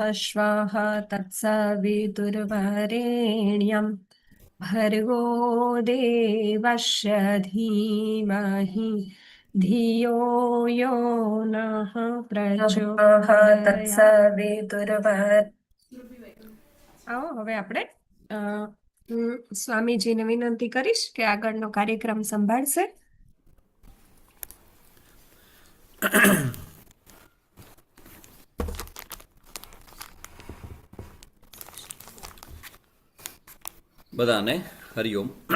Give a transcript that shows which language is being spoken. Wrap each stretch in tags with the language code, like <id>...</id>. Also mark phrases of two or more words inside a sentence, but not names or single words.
<sa>श्वः तत्सवितुर्वरेण्यं भर्गो देवस्य धीमहि धियो यो नः प्रचोदयात्।</sa> <gu>આવો હવે આપણે હું સ્વામીજીને વિનંતી કરીશ કે આગળનો કાર્યક્રમ સંભાળશે. બધાને હરિઓમ.</gu>